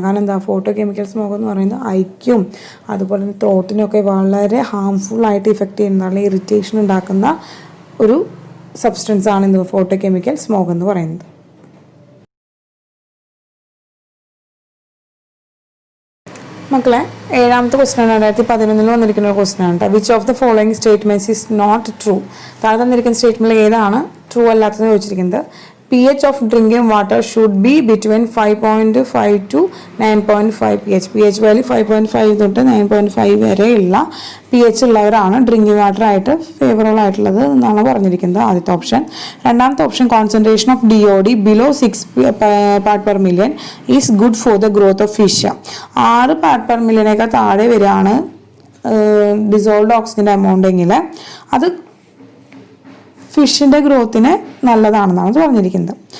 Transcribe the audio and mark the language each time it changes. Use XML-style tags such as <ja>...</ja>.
<ml>കാരണം എന്താ, photochemical smog എന്ന് പറയുന്നത് ഐക്കും അതുപോലെ തന്നെ ത്രോട്ടിനൊക്കെ വളരെ ഹാംഫുള്ളായിട്ട് ഇഫക്റ്റ് ചെയ്യുന്ന, അല്ലെങ്കിൽ ഇറിറ്റേഷൻ ഉണ്ടാക്കുന്ന ഒരു സബ്സ്റ്റൻസ് ആണ് ഇന്ന് ഫോട്ടോകെമിക്കൽ സ്മോഗ് എന്ന് പറയുന്നത്. മക്കളെ 7ാമത്തെ ക്വസ്റ്റ്യൻ 2011 വന്നിരിക്കുന്ന ഒരു ക്വസ്റ്റ്യൻ ആണ്.</ml> <en>Which of the following statements is not true?</en> <ml>താഴെ തന്നിരിക്കുന്ന സ്റ്റേറ്റ്മെന്റിൽ ഏതാണ് ട്രൂ അല്ലാത്തതെന്ന് ചോദിച്ചിരിക്കുന്നത്.</ml> <en>pH of drinking water should be between 5.5 to 9.5 pH.</en> <ml>pH value 5.5 തൊട്ട് 9.5 വരെയുള്ള pH ഉള്ളവരാണ് ഡ്രിങ്കിങ് വാട്ടർ ആയിട്ട് ഫേവറബിൾ ആയിട്ടുള്ളത് എന്നാണ് പറഞ്ഞിരിക്കുന്നത്. ആദ്യത്തെ ഓപ്ഷൻ. രണ്ടാമത്തെ option</ml> <en>Concentration of DOD below 6 part per million is good for the growth of fish.</en> <ml>6 part per മില്യനേക്കാൾ താഴെ വരെയാണ് ഡിസോൾവ്ഡ് ഓക്സിജൻ്റെ എമൗണ്ട് എങ്കിൽ അത് ഫിഷിൻ്റെ ഗ്രോത്തിന് നല്ലതാണെന്നാണ് പറഞ്ഞിരിക്കുന്നത്.</ml>